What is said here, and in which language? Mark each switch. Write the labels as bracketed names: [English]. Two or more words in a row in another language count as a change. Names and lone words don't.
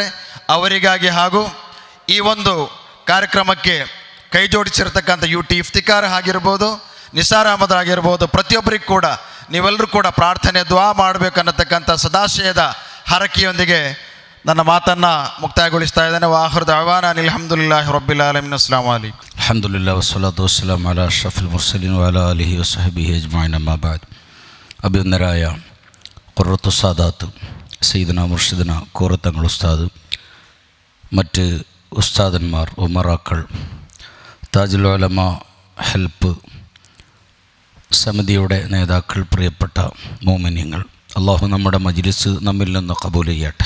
[Kannada] ಅವರಿಗಾಗಿ ಹಾಗೂ ಈ ಒಂದು ಕಾರ್ಯಕ್ರಮಕ್ಕೆ ಕೈ ಜೋಡಿಸಿರ್ತಕ್ಕಂಥ ಯು ಟಿ ಇಫ್ತಿಕಾರ್ ಆಗಿರ್ಬೋದು, ನಿಸಾರ್ ಅಹಮದ್ ಆಗಿರ್ಬೋದು, ಪ್ರತಿಯೊಬ್ಬರಿಗೂ ಕೂಡ ನೀವೆಲ್ಲರೂ ಕೂಡ ಪ್ರಾರ್ಥನೆ ದುಆ ಮಾಡಬೇಕನ್ನತಕ್ಕಂಥ ಸದಾಶಯದ ಹರಕೆಯೊಂದಿಗೆ ನನ್ನ ಮಾತನ್ನು ಮುಕ್ತಾಯಗೊಳಿಸ್ತಾ ಇದ್ದೇನೆ. [Arabic] وآخر دعوانا الحمد لله رب العالمين. السلام عليكم. الحمد لله والصلاة والسلام على أشرف المرسلين وعلى آله وصحبه أجمعين. أما بعد. [Malayalam] അഭിനന്ദരായ [Arabic] قرة السادات سيدنا مرشدنا [Malayalam] കൂറത്തങ്ങൾ ഉസ്താദ്, മറ്റ് ഉസ്താദന്മാർ, ഉമറാക്കൾ, താജുൽ ഉലമ ഹെൽപ്പ് സമിതിയുടെ നേതാക്കൾ, പ്രിയപ്പെട്ട മോമിനിയങ്ങൾ, അള്ളാഹു നമ്മുടെ മജ്ലിസ് നമ്മിൽ നിന്ന് കബൂൽ ചെയ്യട്ടെ.